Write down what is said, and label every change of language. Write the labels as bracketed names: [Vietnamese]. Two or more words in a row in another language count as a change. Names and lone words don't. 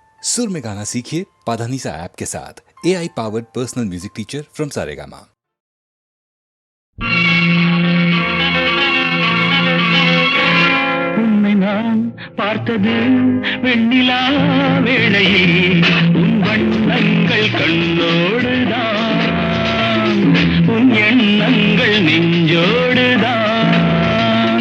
[Hindi] सुर में गाना सीखिए पाधानीसा ऐप के साथ। [English] AI powered personal music teacher from [Hindi] सारेगामा। [Tamil] உன்னை நான் பார்த்தது வெண்ணிலா வேளையில் உன் வண்ணங்கள் கண்ணோடுதான், உன் எண்ணங்கள் நெஞ்சோடுதான்.